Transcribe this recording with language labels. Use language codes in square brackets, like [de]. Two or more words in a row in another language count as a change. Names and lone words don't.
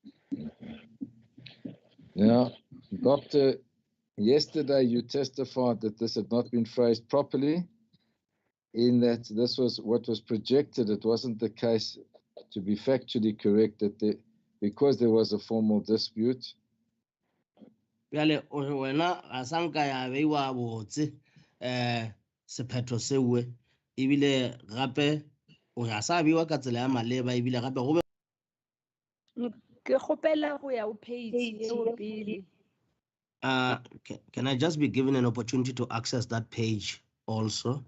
[en] Now, Doctor, yesterday you testified that this had not been phrased properly, in that this was what was projected. It wasn't the case, to be factually correct, that because there was a formal dispute. [nso] Bjale wena ga sanka ya beiwa botse sephetho sewe ebile gape o ya sa beiwa ka tsela ya maleba ebile gape go be Ke kgopela go ya o page eo pele. [en] Can I just be given an opportunity to access that page also?